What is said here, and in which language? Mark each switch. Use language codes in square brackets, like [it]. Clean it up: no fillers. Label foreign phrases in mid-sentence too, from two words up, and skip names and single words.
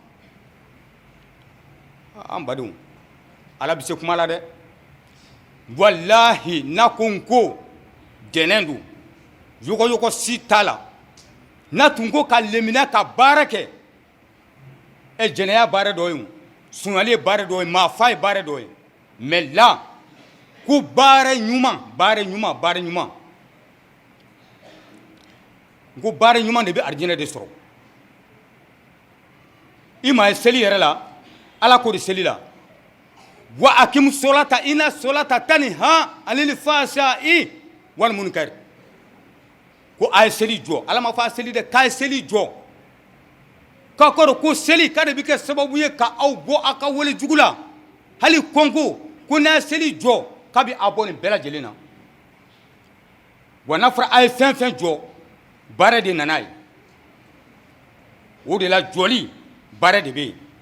[bm] an badenw ala bɛ se kuma la dɛ walahi n'a ko n ko dɛnɛn don yɔgɔyɔgɔ si t'a la n'a tun ko ka leminiya ka baara kɛ jɛnɛya baara dɔ ye sunyali ye baara dɔ ye maafa ye baara dɔ ye [fr] mais là [bm] ko baara ɲuman ko baara ɲuman de bɛ arijinɛ de sɔrɔ i ma ye seli yɛrɛ la ala ko de seli la [ar] وأقم الصلاة إن الصلاة تنهى عن الفحشاء والمنكر [bm] ko a ye seli jɔ ala ma fɔ a seli dɛ k'a ye seli jɔ k'a kɔrɔ ko seli k'a de bɛ kɛ sababu ye ka aw bɔ a ka wale jugu la hali kɔnko ko n'a ye seli jɔ k'a bɛ a bɔ nin bɛɛ lajɛlen na wa n'a fɔra a ye fɛn fɛn jɔ baara de nana ye o de la jɔli baara de bɛ yen